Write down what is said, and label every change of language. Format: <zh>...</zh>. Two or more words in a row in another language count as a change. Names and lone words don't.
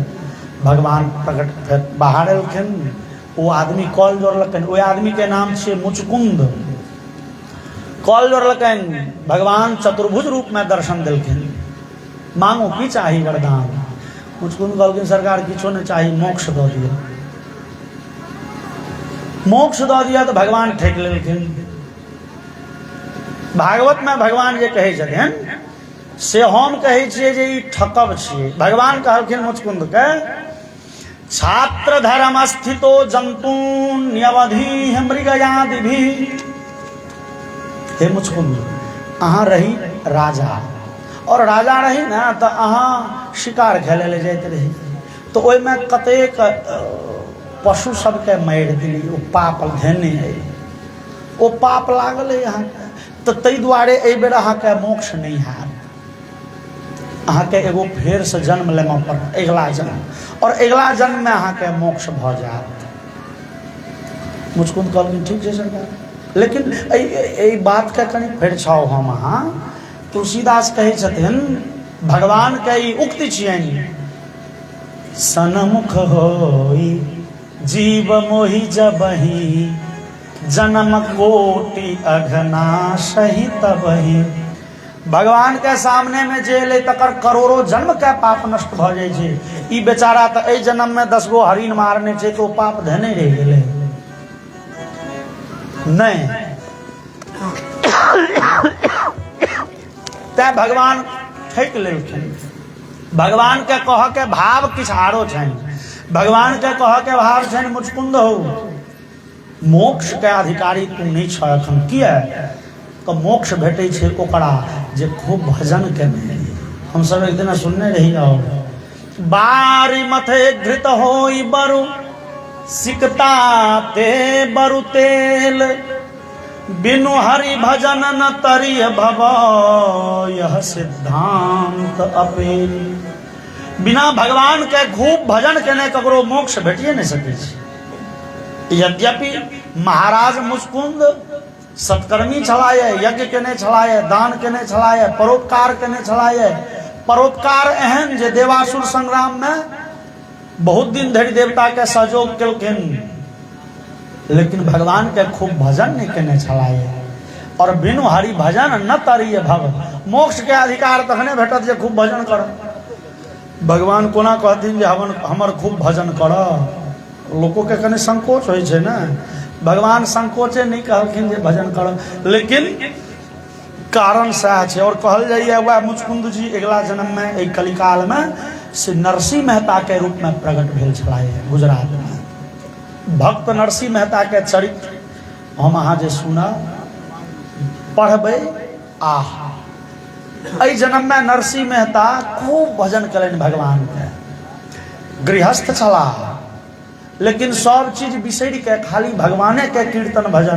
<mai>भगवान प्रकट बाहर एलखिन, वो आदमी कॉल जोड़लकन। वो आदमी के नाम छे मुचकुंद। कॉल जोड़लकन, भगवान चतुर्भुज रूप में दर्शन दिलखिन। मांगो की चाही वरदान। मुचकुंद कहलखिन सरकार किछो नहीं चाही, मोक्ष दो दिया। मोक्ष दो दिया तो भगवान ठेक लेलखिन। भागवत में भगवान जे कहे छथिन से हम कहे छिए जे ई ठकब छिए। भगवान कहलखिन मुचकुंद के</mai> <sa>छात्र धर्म स्थितो जंतु नियवधि मृगयादि</sa> <mai>भी। हे मुचकुंद अहाँ रही राजा, और राजा रही ना तो अहाँ शिकार खेले ले जाते रही, तो ओई में कतेक पशु सबके मारि दिली। ओ पाप धेने है, ओ पाप लागल है यहाँ, तो तै दुआरे एहि बेर अहाँ के मोक्ष नहीं हैत। अहाँ के एगो फेर से जन्म लेमा पर अगला जन्म, और अगला जन्म में अहाँ के मोक्ष भ जात। मुचकुंद कहलखिन ठीक है सरकार, लेकिन ए बात के कनी फेर छाओ हम अहाँ। तुलसीदास कहे छथिन भगवान के ई उक्ति छियनि,</mai> <awa>सनमुख होई जीव मोहि जबहि, जन्म कोटि अघना सही तबहि।</awa> <mai>भगवान के सामने में जे ले तकर करोड़ों जन्म के पाप नष्ट भ जाय छै। ई बेचारा त एहि जन्म में 10 गो हरिन मारने छै तो पाप धने रह गेले नहीं। तै भगवान ठेक लेलखिन। भगवान के कह के भाव किछ आरो छनि। भगवान के कह के भाव छनि मुचकुंद हो मोक्ष के अधिकारी तू नहीं छ एखन। किया तो मोक्ष भेटे छे ओकरा जे खूब भजन केने। हम सब एक दिन सुनने रही आओ,</mai> <awa>बारी मथे घृत होई बरु सिकता ते बरु तेल, बिनु हरि भजन न तरिय भव, यह सिद्धांत अपेल।</awa> <mai>बिना भगवान के खूब भजन केने ककरो मोक्ष भेटिए नहीं सके छै। यद्यपि महाराज मुचकुंद सत्कर्मी छलाए, यज्ञ केने छलाए, दान केने छलाए, परोपकार केने छलाए। परोपकार एहन जे देवासुर संग्राम में बहुत दिन धरि देवता के सहयोग केलखिन, लेकिन भगवान के खूब भजन नहीं केने छलाए। और</mai> <awa>बिनु हरि भजन न तरिय भव,</awa> <mai>मोक्ष के अधिकार तखने भेटत जे खूब भजन कर। भगवान कोना कहथिन जे हमर खूब भजन कर। लोगों के कने संकोच होय छै ना। भगवान संकोचे नहीं कहलखिन जे भजन कर, लेकिन कारण सह छै। और कहल जाइए वह मुचकुंद जी अगला जन्म में एक कलिकाल में से नरसिंह मेहता के रूप में प्रकट भेल छलाए गुजरात में। भक्त नरसिंह मेहता के चरित्र हम अहाँ जे सुना पढ़बै आह। एहि जन्म में नरसिंह मेहता खूब भजन करें भगवान के। गृहस्थ छलाह, लेकिन सब चीज बिसर के खाली भगवाने के कीर्तन भजन।</mai>